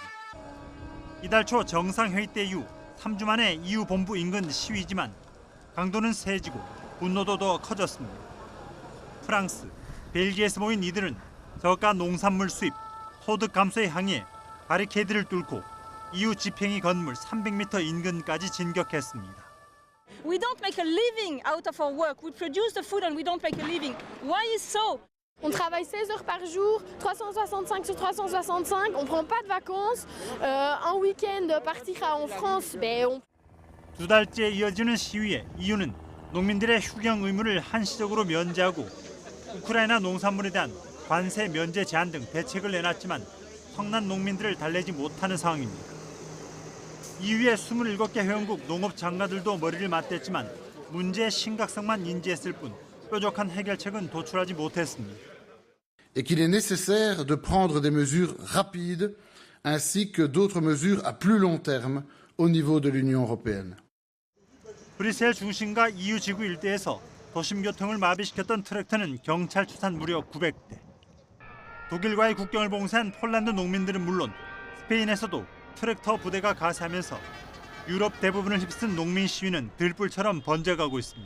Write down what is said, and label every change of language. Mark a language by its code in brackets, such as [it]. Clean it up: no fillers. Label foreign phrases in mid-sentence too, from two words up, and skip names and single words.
[ko] 이달 초 정상회의 때 이후 3주 만에 EU 본부 인근 시위지만 강도는 세지고 분노도 더 커졌습니다. 프랑스, 벨기에에서 모인 이들은 저가 농산물 수입, 소득 감소에 항의해 바리케이드를 뚫고 EU 집행위 건물 300m 인근까지 진격했습니다. [en] We don't make a living out of our work. We produce the food and we don't make a living. Why is so? [fr] On travaille 16 heures par jour, 365 sur 365, on prend pas de vacances. Un week-end partir en France, [ko] 두 달째 이어지는 시위에 EU는 농민들의 휴경 의무를 한시적으로 면제하고 우크라이나 농산물에 대한 관세 면제 제한 등 대책을 내놨지만 성난 농민들을 달래지 못하는 상황입니다. EU의 27개 회원국 농업 장관들도 머리를 맞댔지만 문제의 심각성만 인지했을 뿐 뾰족한 해결책은 도출하지 못했습니다. [fr] et qu'il est nécessaire de prendre des mesures rapides ainsi que d'autres mesures à plus long terme au niveau de l'Union européenne. [ko] 브뤼셀 중심과 EU 지구 일대에서 도심 교통을 마비시켰던 트랙터는 경찰 추산 무려 900대. 독일과의 국경을 봉쇄한 폴란드 농민들은 물론 스페인에서도 트랙터 부대가 가세하면서 유럽 대부분을 휩쓴 농민 시위는 들불처럼 번져가고 있습니다.